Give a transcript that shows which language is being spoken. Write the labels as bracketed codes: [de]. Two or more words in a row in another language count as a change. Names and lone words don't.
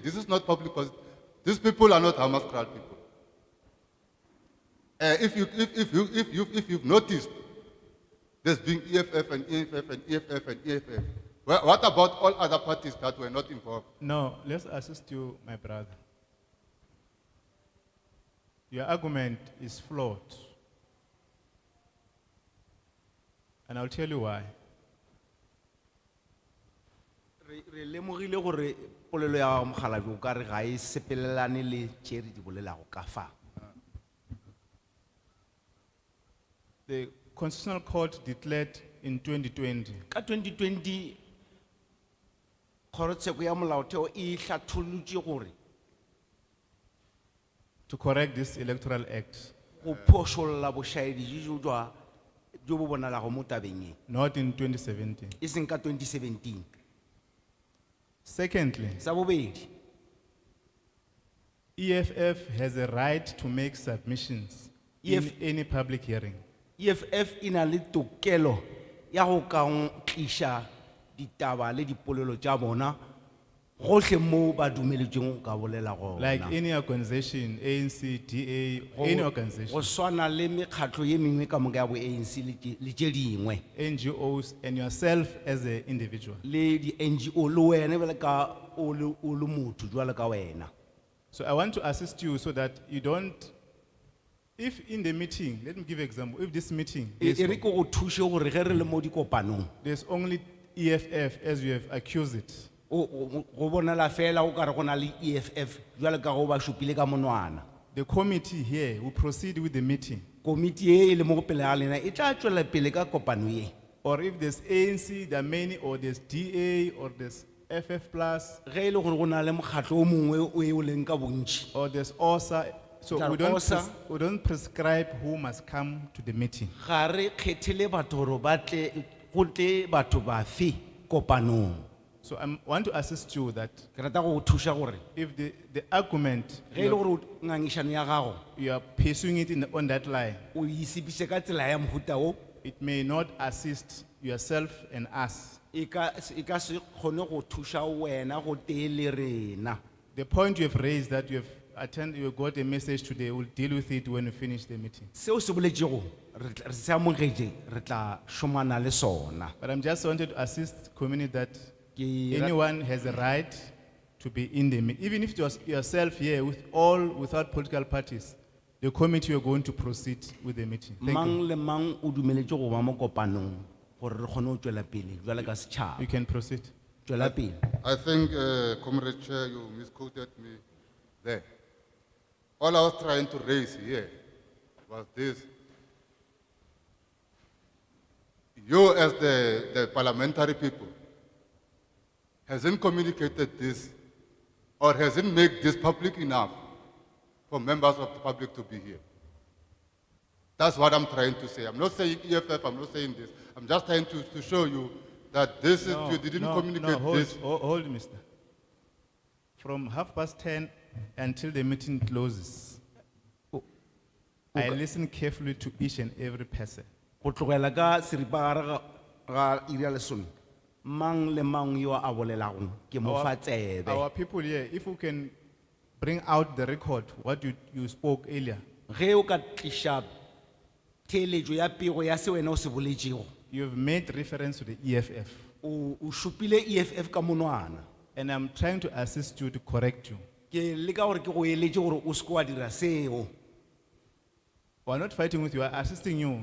[en] This is not public participation. These people are not Hammanskral people. If you've noticed, there's been EFF and EFF and EFF and EFF. What about all other parties that were not involved? No, let's assist you, my brother. Your argument is flawed. And I'll tell you why. [nso] Re lemogile gore polelo ya mogalabi o ka re ga e sepelelane le tše re di bolelago ka fa. [en] The Constitutional Court declared in 2020 [nso] Ka 2020 kgorotsheko ya molaotheo e hlathollotše gore [en] to correct this Electoral Act, [nso] go phošolla bošaedi jo bo bonalago mo tabeng e. [en] not in 2017. [nso] E seng ka 2017. [en] Secondly, [nso] Sa bobedi, [en] EFF has a right to make submissions in any public hearing. [nso] EFF ina le tokelo ya go ka tliša ditaba le dipolelo tša bona gohle mo ba dumeletšweng ka bolela gona. [en] Like any organization, ANC, DA, any organization. [nso] Go swana le mekgatlo ye mengwe ka moka ya bo ANC le tše dingwe. [en] NGOs and yourself as an individual. [nso] Le di NGO le wena bjale ka o le motho jwale ka wena. [en] So I want to assist you so that you don't, if in the meeting, let me give an example, if this meeting, [nso] E re ke go thuše gore ge re le mo dikopanong [en] there's only EFF as you have accused it. [nso] go bonala fela go ka re go na le EFF jwale ka go ba šupile ka monwana. [en] The committee here will proceed with the meeting. [nso] Komiti e le mo go pele ga lena e tla tšwela pele ka kopano ye. [en] Or if there's ANC, there are many, or there's DA, or there's FF plus, [nso] Ge e le gore go na le mokgatlo o mongwe o e o leng ka bontši. [en] or there's OSA. So There we are don't, OSA. we don't prescribe who must come to the meeting. [nso] Ga re kgethele batho gore ba tle go tle batho ba fe kopanong. [en] So I want to assist you that [nso] Ke rata go go thuša gore [en] if the argument, [nso] ge e le gore ngangišano ya gago [en] you are pursuing it on that line, [nso] o isipiše ka tsela ya mohuta o, [en] it may not assist yourself and us. [nso] e ka se kgone go thuša wena go tee le rena. [en] The point you have raised that you have attended, you got a message today, we'll deal with it when we finish the meeting. [nso] Seo se boletšego re se amogetše re tla šomana le sona. [en] But I'm just wanted to assist community that [nso] Ke [en] anyone has a right to be in the meeting. Even if it was yourself here without political parties, the committee are going to proceed with the meeting. Thank [nso] mang [en] you. [nso] le mang o dumeletše go ba mo kopanong gore re kgone go tšwela pele jwale ka setšhaba. [en] You can proceed. [nso] Tšwela pele. [en] I think, Comrade Chair, you misquoted me there. All I was trying to raise here was this. You as the parliamentary people hasn't communicated this or hasn't made this public enough for members of the public to be here. That's what I'm trying to say. I'm not saying EFF, I'm not saying this. I'm just trying to show you that this is, you didn't communicate this. Hold, mister. From 10:30 until the meeting closes, I listen carefully to each and every person. [nso] Go tlogela ka seripa ga iri ya lesome, mang le mang yo a bolelago ke mo fa tsebe. [en] Our people here, if we can bring out the record, what you spoke earlier. [nso] Ge o ka tlisha theeletšo ya pego ya se wena o se boletšego, [en] You've made reference to the EFF. [nso] o šupile EFF ka monwana. [en] And I'm trying to assist you to correct you. [nso] Ke leka gore ke go eletše gore o seke wa dira seo. [en] We're not fighting with you, we're assisting you.